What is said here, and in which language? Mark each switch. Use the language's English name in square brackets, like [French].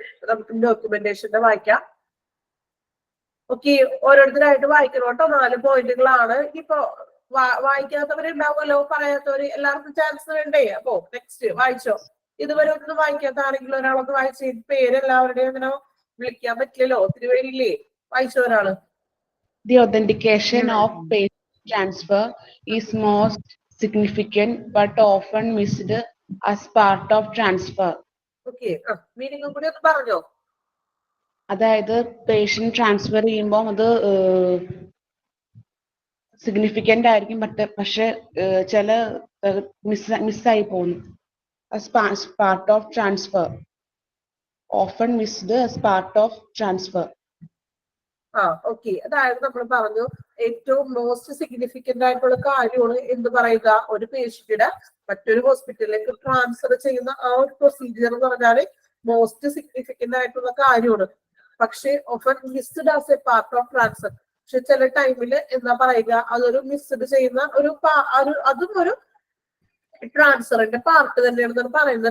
[Malayalam] നമുക്ക് ഡോക്യുമെന്റേഷന്റെ വായിക്കാം. ഓക്കെ, ഓരോരുത്തരായിട്ട് വായിക്കണം കേട്ടോ. 4 പോയിന്റുകളാണ്. ഇപ്പൊ വായിക്കാത്തവരുണ്ടാവുമല്ലോ, പറയാത്തവര്, എല്ലാവർക്കും ചാൻസ് വേണ്ടേ? അപ്പൊ നെക്സ്റ്റ് വായിച്ചോ. ഇതുവരെ ഒന്നും വായിക്കാത്ത ആരെങ്കിലും ഒരാളൊന്ന് വായിച്ച് പേര് എല്ലാവരുടെയും അങ്ങനെ വിളിക്കാൻ പറ്റില്ലല്ലോ, ഒത്തിരി പേരില്ലേ? വായിച്ചോ ഒരാള്. [English] The authentication of patient transfer is most significant but often missed as part of transfer. [Malayalam] Okay, മീനിങ്ങും കൂടി ഒന്ന് പറഞ്ഞോ. അതായത് പേഷ്യന്റ് ട്രാൻസ്ഫർ ചെയ്യുമ്പോൾ അത് സിഗ്നിഫിക്കന്റ് ആയിരിക്കും, പക്ഷെ ചില മിസ്സായി പോകുന്നു. [English] as part of transfer, often missed as part of transfer. [Malayalam] Okay, അതായത് നമ്മൾ പറഞ്ഞു ഏറ്റവും മോസ്റ്റ് സിഗ്നിഫിക്കന്റ് ആയിട്ടുള്ള കാര്യമാണ് എന്ത് പറയുക, ഒരു പേഷ്യന്റിനെ മറ്റൊരു ഹോസ്പിറ്റലിലേക്ക് ട്രാൻസ്ഫർ ചെയ്യുന്ന ആ ഒരു പ്രൊസീജിയർ എന്ന് പറഞ്ഞാൽ മോസ്റ്റ് സിഗ്നിഫിക്കന്റ് ആയിട്ടുള്ള കാര്യമാണ്. പക്ഷെ [English] Often missed as a part of transfer. [Malayalam] പക്ഷെ ചില ടൈമില് എന്താ പറയുക, അതൊരു മിസ്ഡ് ചെയ്യുന്ന അതും ഒരു ട്രാൻസ്ഫറിന്റെ പാർട്ട് തന്നെയാണെന്നാണ് പറയുന്നത്.